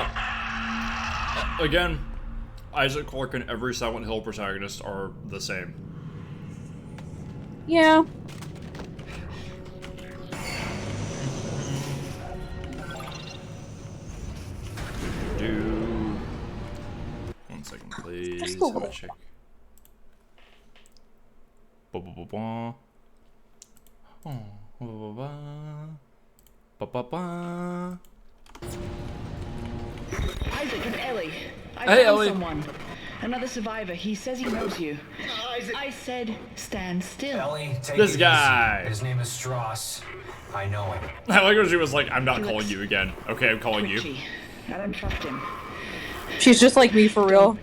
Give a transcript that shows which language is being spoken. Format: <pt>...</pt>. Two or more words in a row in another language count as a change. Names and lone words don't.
<en>Again, Isaac Clarke and every Silent Hill protagonist are the same. Yeah. Do 1 second, please. Just a little. Let me check. Ba ba ba ba. Oh, ba ba ba. Ba-ba-ba. Isaac, it's Ellie. I Hey, found Ellie. someone. Another survivor. He says he knows you. I said, stand still. Ellie, take This it guy. easy. His name is Strauss. I know him. I like when she was like, I'm not calling you again. Okay, I'm calling you. Twitchy. I don't trust him. She's just like me for real.</en>